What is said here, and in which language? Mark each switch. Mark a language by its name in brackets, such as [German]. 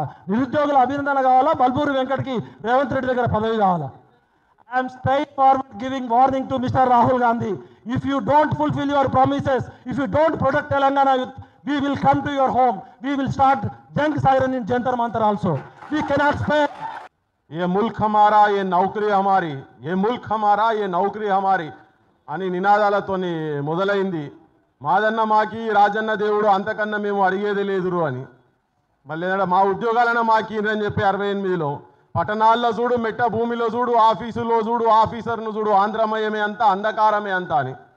[Telugu] నిరుద్యోగుల అభినందన కావాలా? బల్మూరు వెంకట్కి రేవంత్ రెడ్డి దగ్గర పదవి కావాలా? [English] I'm straightforward giving warning to mister Rahul Gandhi. If you don't fulfill your promises, if you don't protect Telangana youth, we will come to your home. We will start junk siren in Jantar Mantar also. We cannot spare. [Hindi] ये मुल्क हमारा, ये नौकरी हमारी, ये मुल्क हमारा, ये नौकरी हमारी [Telugu] అని నినాదాలతోని మొదలైంది. మాదన్న మాకి, రాజన్న దేవుడు అంతకన్నా మేము అడిగేది లేదురు అని. మళ్ళీ మా ఉద్యోగాలన్నా మాకి అని చెప్పి 68లో పట్టణాల్లో చూడు, మెట్ట భూమిలో చూడు, ఆఫీసులో చూడు, ఆఫీసర్ను చూడు, ఆంధ్రమయమే అంతా, అంధకారమే అంతా అని.